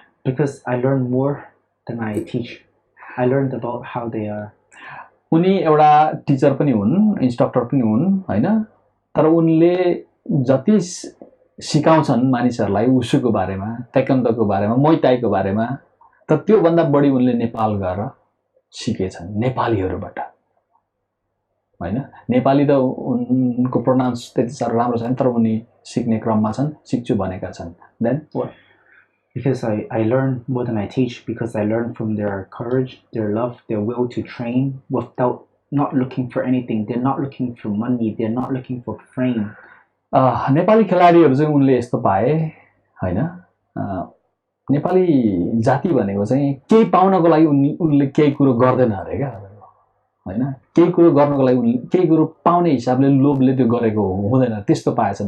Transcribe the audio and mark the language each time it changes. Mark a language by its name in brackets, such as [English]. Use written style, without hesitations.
[English] Because I learn more than I teach. I learned about how they are. [Nepali] उनी एउटा teacher पनि हुन्, instructor पनि हुन् हैन। तर उनले जति सिकाउँछन् मानिसहरूलाई उसुको बारेमा, ताइक्वान्डोको बारेमा, मुय थाईको बारेमा, त त्यो भन्दा बढी उनले नेपाल गएर सिकेछन् नेपालीहरुबाट हैन। नेपाली त उनको प्रोनाउन्स त्यति साह्रो राम्रो छैन, तर उनी सिक्ने क्रममा छन्, सिक्छु भनेका छन्। [English] Then what? Because I learn more than I teach, because I learn from their courage, their love, their will to train without not looking for anything. They're not looking for money. They're not looking for fame. [Nepali] Nepali खेलाडीहरु चाहिँ उनले यस्तो पाए हैन। नेपाली जाति भनेको चाहिँ केही पाउनको लागि उनले केही कुरो गर्दैन अरे क्या हैन। केही कुरो गर्नको लागि उनले केही कुरो पाउने हिसाबले लोभले त्यो गरेको हुँदैन, त्यस्तो पाएछन्।